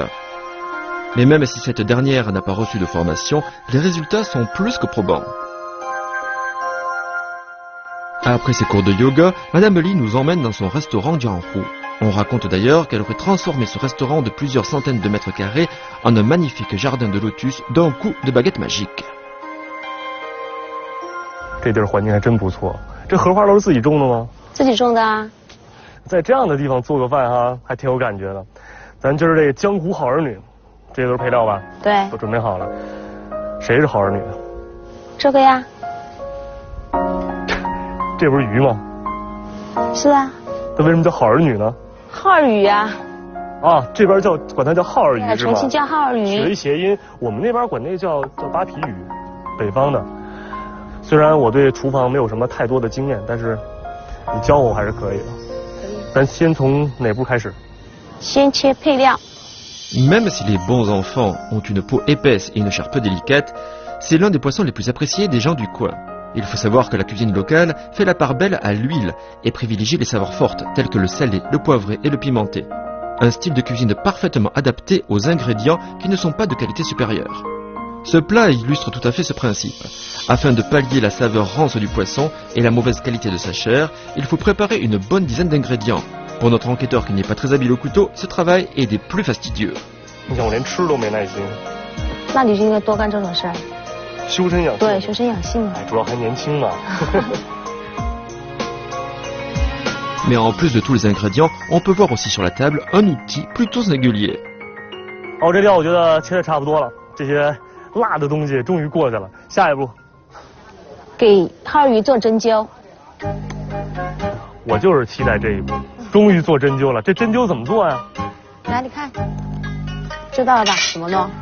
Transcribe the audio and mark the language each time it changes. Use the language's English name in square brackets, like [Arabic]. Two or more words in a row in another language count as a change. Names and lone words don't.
[French] Mais même si cette dernière n'a pas reçu de formation, les résultats sont plus que probants. Après ses cours de yoga, Madame Li nous emmène dans son restaurant jianhu. On raconte d'ailleurs qu'elle aurait transformé ce restaurant de plusieurs centaines de mètres carrés en un magnifique jardin de lotus d'un coup de baguette magique. [Chinese] 这地儿环境还真不错，这荷花都是自己种的吗？自己种的啊。在这样的地方做个饭哈，还挺有感觉的。咱今儿这个江湖好儿女，这些都是配料吧？对，都准备好了。谁是好儿女？这个呀。这不是鱼吗？是啊。那为什么叫好儿女呢？好儿鱼啊。啊，这边管它叫好儿鱼是吗？重庆叫好儿鱼。取了一谐音，我们那边管那叫扒皮鱼，北方的。 虽然我对厨房没有什么太多的经验，但是你教我还是可以的。可以。咱先从哪步开始？先切配料。 [French] Même si les bons enfants ont une peau épaisse et une chair peu délicate, c'est l'un des poissons les plus appréciés des gens du coin. Il faut savoir que la cuisine locale fait la part belle à l'huile et privilégie les saveurs fortes telles que le salé, le poivré et le pimenté. Un style de cuisine parfaitement adapté aux ingrédients qui ne sont pas de qualité supérieure. Ce plat illustre tout à fait ce principe. Afin de pallier la saveur rance du poisson et la mauvaise qualité de sa chair, il faut préparer une bonne dizaine d'ingrédients. Pour notre enquêteur qui n'est pas très habile au couteau, ce travail est des plus fastidieux. [Chinese] 你想我连吃都没耐心。那你就应该多干这种事儿。修身养性。对，修身养性嘛。主要还年轻嘛。 [French] Mais en plus de tous les ingrédients, on peut voir aussi sur la table un outil plutôt singulier. [Chinese] 哦，这料我觉得切的差不多了，这些辣的东西终于过去了。下一步，给耗儿鱼做针灸。我就是期待这一步，终于做针灸了。这针灸怎么做呀？来，你看，知道了吧？怎么弄？